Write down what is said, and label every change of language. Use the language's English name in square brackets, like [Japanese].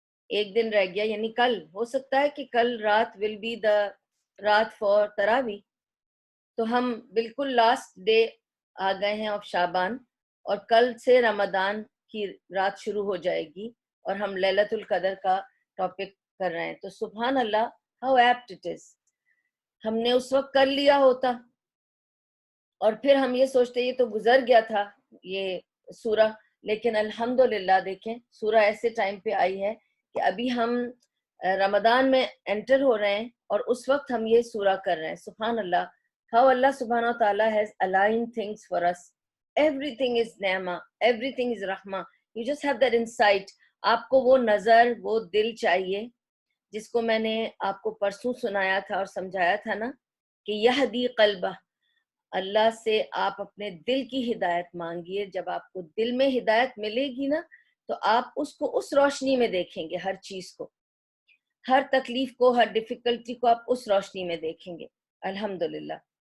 [Urdu] ایک دن رہ گیا، یعنی کل ہو سکتا ہے کہ کل رات [English] will be the رات for تراوی، [Urdu] تو ہم بالکل لاسٹ ڈے آ گئے ہیں آف شعبان، اور کل سے رمضان کی رات شروع ہو جائے گی اور ہم لیلۃ القدر کا ٹاپک کر رہے ہیں۔ تو سبحان اللہ، [English] how apt it is, [Urdu] ہم نے اس وقت کر لیا ہوتا اور پھر ہم یہ سوچتے یہ تو گزر گیا تھا یہ سورہ، لیکن الحمدللہ دیکھیں سورہ ایسے ٹائم پہ آئی ہے کہ ابھی ہم رمضان میں انٹر ہو رہے ہیں اور اس وقت ہم یہ سورہ کر رہے ہیں. [English] سبحان اللہ, how Allah subhanahu wa ta'ala has aligned things for us. Everything is نعمہ, everything is رحمہ. You just have that insight. [Urdu] آپ کو وہ نظر, وہ دل چاہیے جس کو میں نے آپ کو پرسوں سنایا تھا اور سمجھایا تھا نا, کہ [Arabic] یہدی قلبہ, [Urdu] اللہ سے آپ اپنے دل کی ہدایت مانگیے. جب آپ کو دل میں ہدایت ملے گی نا تو آپ اس کو اس روشنی میں دیکھیں گے, ہر چیز کو, ہر تکلیف کو, ہر ڈیفیکلٹی کو آپ اس روشنی میں دیکھیں گے. الحمدللہ.